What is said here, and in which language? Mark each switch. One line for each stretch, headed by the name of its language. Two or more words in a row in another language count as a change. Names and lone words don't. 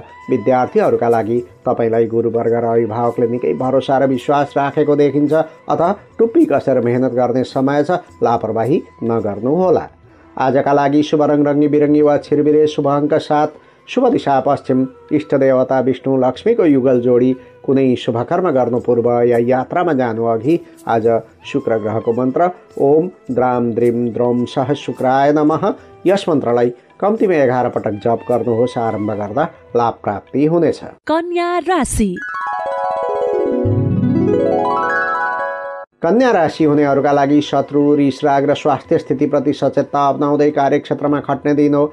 Nepali: विद्यार्थीहरूका लागि तपाईँलाई गुरुवर्ग र अभिभावकले निकै भरोसा र विश्वास राखेको देखिन्छ, अतः टुप्पी कसेर मेहनत गर्ने समय छ। लापरवाही नगर्नुहोला। आजका लागि शुभ रङ रङ्गी बिरङ्गी वा छिरबिरे, शुभ अङ्क 7, शुभ दिशा पश्चिम, इष्ट देवता विष्णु लक्ष्मीको युगल जोडी। कुनै शुभ कर्म गर्नु पूर्व या यात्रामा जानु अघि आज शुक्र ग्रहको मन्त्र
Sanskrit: ओम द्राम द्रिम द्रौम सह शुक्राय नमः
Nepali: यस मन्त्रलाई कम्तीमा 11 पटक जप गर्नुहोस्। आरम्भ गर्दा लाभ प्राप्ति हुनेछ। कन्या राशि। कन्या राशि हुनेहरूका लागि शत्रु, रिसराग र स्वास्थ्य स्थितिप्रति सचेतता अपनाउँदै कार्यक्षेत्रमा खट्ने दिन हो।